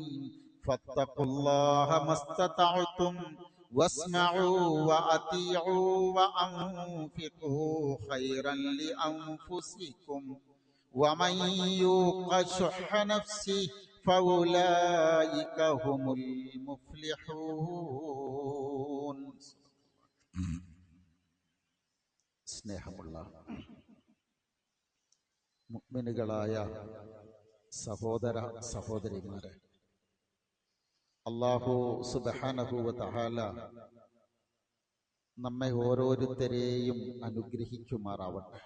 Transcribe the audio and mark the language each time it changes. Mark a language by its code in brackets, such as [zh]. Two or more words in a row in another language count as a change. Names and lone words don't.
[ar] فاتقوا الله ما استطعتم واسمعوا وأطيعوا وأنفقوا خيرا لأنفسكم ومن يوق شح نفسه فأولئك هم المفلحون. [ml] സ്നേഹമുള്ള മുഅ്മിനുകളായ സഹോദര സഹോദരിമാരെ, [ar] الله سبحانه وتعالى [ml] നമ്മെ ഓരോരുത്തരെയും അനുഗ്രഹിക്കുമാറാവട്ടെ.